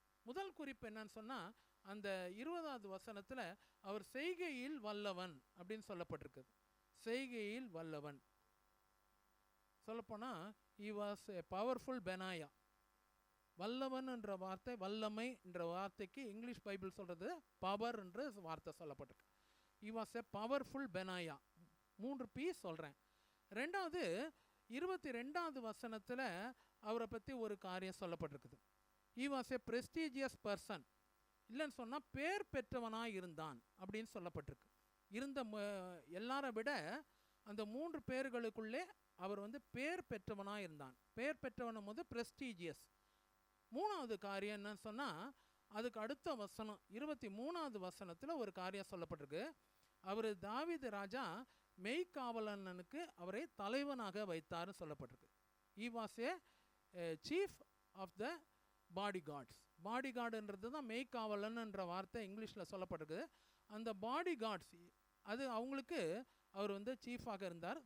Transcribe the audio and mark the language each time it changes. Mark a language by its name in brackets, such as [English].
[Tamil] முதல் குறிப்பு என்னன்னு சொன்னால், அந்த 20வது வசனத்தில் அவர் செய்கையில் வல்லவன் அப்படின்னு சொல்லப்பட்டிருக்குது. செய்கையில் வல்லவன் சொல்லப்போனால் [English] he was a powerful [Tamil] Benaiah. வல்லவன் என்ற வார்த்தை, வல்லமை என்ற வார்த்தைக்கு இங்கிலீஷ் பைபிள் சொல்கிறது பவர் என்ற வார்த்தை சொல்லப்பட்டிருக்கு. [English] he was a powerful Benaiah. [Tamil] 3 P சொல்கிறேன். ரெண்டாவது 22வது வசனத்தில் அவரை பற்றி ஒரு காரியம் சொல்லப்பட்டிருக்குது. [English] he was a prestigious person. [Tamil] இல்லைன்னு சொன்னால் பேர் பெற்றவனாக இருந்தான் அப்படின்னு சொல்லப்பட்டிருக்கு. இருந்த எல்லாரை விட அந்த 3 பேர்களுக்குள்ளே அவர் பேர் பெற்றவனாக இருந்தான். பேர் பெற்றவனும் போது ப்ரெஸ்டீஜியஸ். 3வது காரியம் என்னன்னு சொன்னால், அதுக்கு அடுத்த வசனம் 23வது வசனத்தில் ஒரு காரியம் சொல்லப்பட்டிருக்கு. அவர் தாவீது ராஜா மெய்காவலனுக்கு அவரை தலைவனாக வைத்தார்னு சொல்லப்பட்டிருக்கு. [English] he was a chief of the bodyguards. [Tamil] பாடிகார்டுன்றது தான் மெய்காவலன் என்ற வார்த்தை இங்கிலீஷில் சொல்லப்பட்டிருக்கு. அந்த பாடிகார்ட்ஸ் அது அவங்களுக்கு அவர் சீஃபாக இருந்தார்.